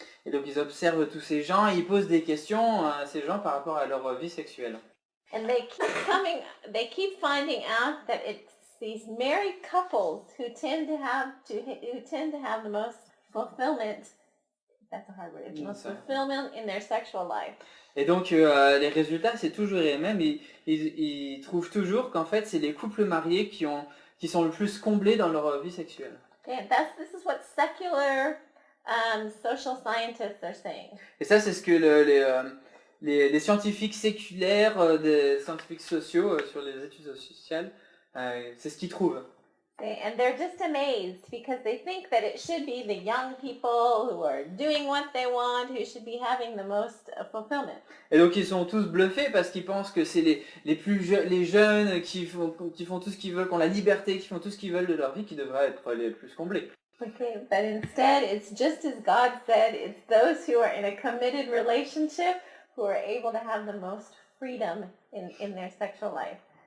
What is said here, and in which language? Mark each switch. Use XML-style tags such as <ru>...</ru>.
<fr>Et donc ils observent tous ces gens et ils posent des questions à ces gens par rapport à leur vie sexuelle.</fr> <en>And they keep finding out that it's these married couples who tend to have the most fulfillment. That's a hard word. It's the most fulfillment in their sexual life.</en> <fr>Et donc les résultats c'est toujours les mêmes. Ils trouvent toujours qu'en fait c'est les couples mariés qui sont le plus comblés dans leur vie sexuelle.</fr> <en>Okay, this is what secular social scientists are saying.</en> <fr>Et ça c'est ce que les scientifiques séculaires, des scientifiques sociaux sur les études sociales, c'est ce qu'ils trouvent.</fr> <en>Okay, and they're just amazed because they think that it should be the young people who are doing what they want who should be having the most fulfillment.</en> <fr>Et donc ils sont tous bluffés parce qu'ils pensent que c'est les jeunes qui font tout ce qu'ils veulent, qui ont la liberté, qui font tout ce qu'ils veulent de leur vie, qui devraient être les plus comblés.</fr> <en>Okay, but instead it's just as God said, it's those who are in a committed relationship who are able to have the most freedom in their sexual life.</en>